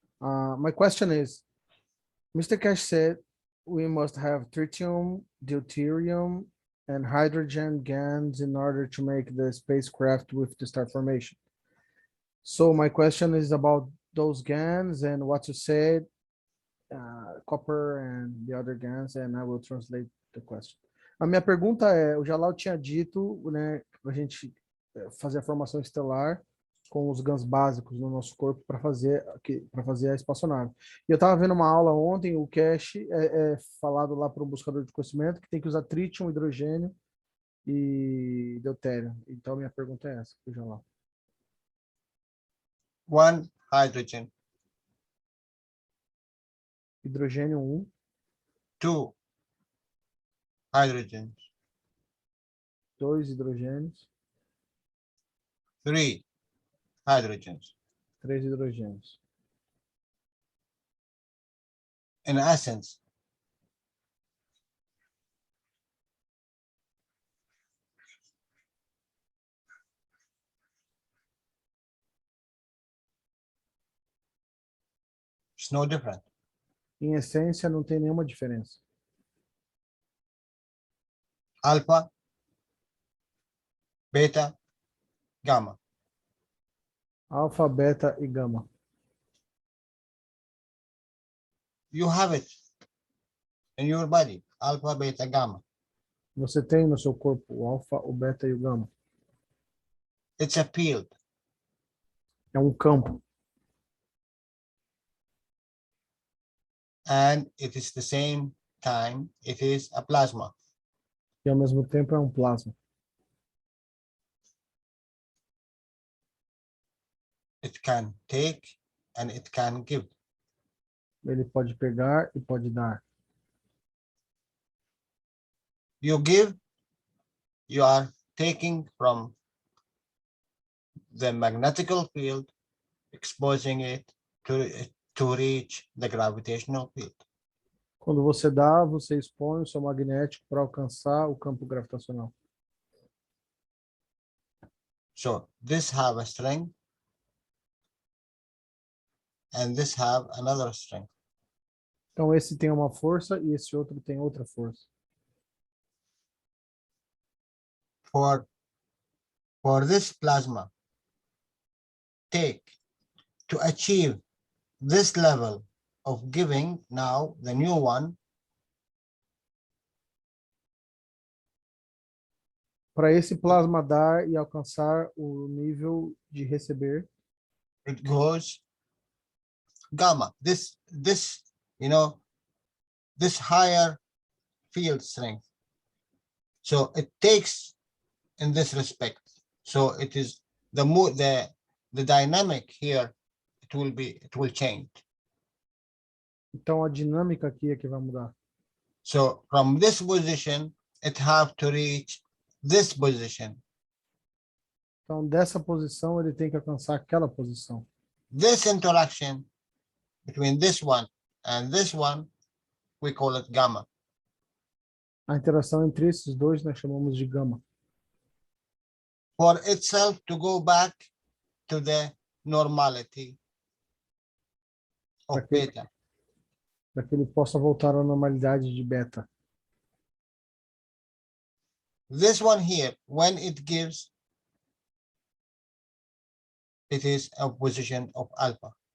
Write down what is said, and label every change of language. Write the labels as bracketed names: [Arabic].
[English] My question is, Mr. Cash said we must have tritium, deuterium, and hydrogen GANs in order to make the spacecraft with the star formation. So my question is about those GANs and what you said, copper and the other GANs, and I will translate the question. [Portuguese] A minha pergunta é, o Jalal tinha dito, né, para a gente fazer a formação estelar com os GANs básicos no nosso corpo para fazer a espaçonave. E eu estava vendo uma aula ontem, o cache é falado lá para um buscador de conhecimento que tem que usar tritium, hidrogênio e deutério. Então minha pergunta é essa, para o Jalal. [English] 1 hydrogen. [Portuguese] Hidrogênio 1. [English] 2 hydrogens. [Portuguese] 2 hidrogênios. [English] 3 hydrogens. [Portuguese] 3 hidrogênios. [English] In essence, it's no different. [Portuguese] Em essência, não tem nenhuma diferença. [English] Alpha, beta, gamma. [Portuguese] Alfa, beta e gama. [English] You have it in your body, alpha, beta, gamma. [Portuguese] Você tem no seu corpo o alfa, o beta e o gama. [English] It's a field. [Portuguese] É um campo. [English] And it is the same time, it is a plasma. [Portuguese] E ao mesmo tempo é um plasma. [English] it can take, and it can give. [Portuguese] Ele pode pegar e pode dar. [English] You give, you are taking from the magnetical field, exposing it to reach the gravitational field. [Portuguese] Quando você dá, você expõe o seu magnético para alcançar o campo gravitacional. [English] So this have a strength, and this have another strength. [Portuguese] Então esse tem uma força e esse outro tem outra força. [English] For this plasma take to achieve this level of giving, now the new one, [Portuguese] Para esse plasma dar e alcançar o nível de receber, [English] it goes gamma. This you know, this higher field strength. So it takes in this respect. So it is the dynamic here. It will change. [Portuguese] então a dinâmica aqui é que vai mudar. [English] So from this position, it have to reach this position. [Portuguese] Então dessa posição ele tem que alcançar aquela posição. [English] This interaction between this one and this one, we call it gamma. [Portuguese] A interação entre esses dois nós chamamos de gama. [English] For itself to go back to the normality of beta. [Portuguese] Para que ele possa voltar à normalidade de beta. [English] This one here, when it gives, it is a position of alpha.